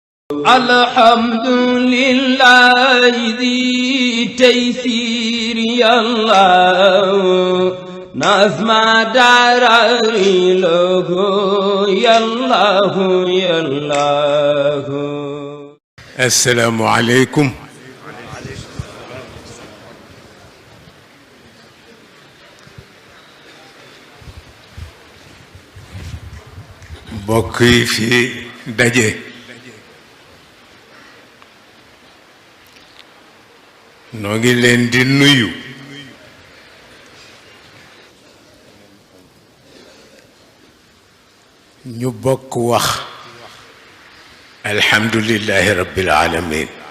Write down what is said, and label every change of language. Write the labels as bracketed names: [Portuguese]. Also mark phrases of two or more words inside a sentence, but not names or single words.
[Arabic] الحمد لله ذي تيسير الله نظم دراري له يالله يالله. السلام عليكم. [Wolof] mbokk yi fi daje noo ngi leen di nuyu ñu bokk wax [Arabic] الحمد لله رب العالمين.